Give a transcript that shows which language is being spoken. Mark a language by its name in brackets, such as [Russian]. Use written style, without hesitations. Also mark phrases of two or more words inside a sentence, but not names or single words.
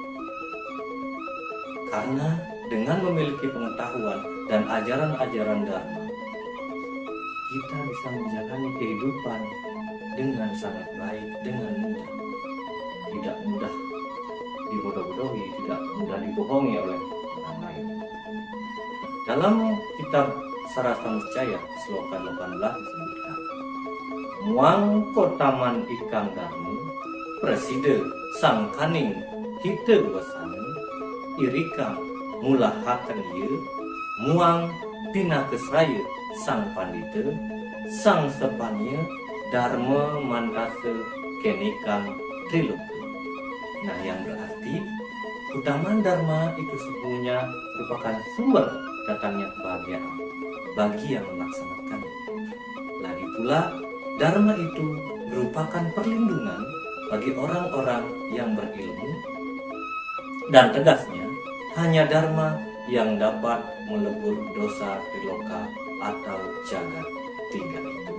[Indonesian] Karena dengan memiliki pengetahuan dan ajaran-ajaran Dharma, kita bisa menjalani kehidupan dengan sangat baik, dengan mudah. Tidak mudah dibodoh-bodohi, tidak mudah dibohongi oleh orang lain. Dalam kitab Sarasamujaya, sloka 18 disebutkan, [Kawi] Muang kotaman ikang darmu, preside sang kaning hite wasanu, irika mulahakan ye, muang pinakesraya sang pandita, sang sepanya dharma mantase kenikang triloka. [Indonesian] Nah, yang berarti utamaan dharma itu sesungguhnya merupakan sumber datangnya kebahagiaan bagi yang melaksanakan. Lagi pula dharma itu merupakan perlindungan bagi orang-orang yang berilmu, dan tegasnya hanya dharma yang dapat melebur dosa triloka atau jagat 3 itu.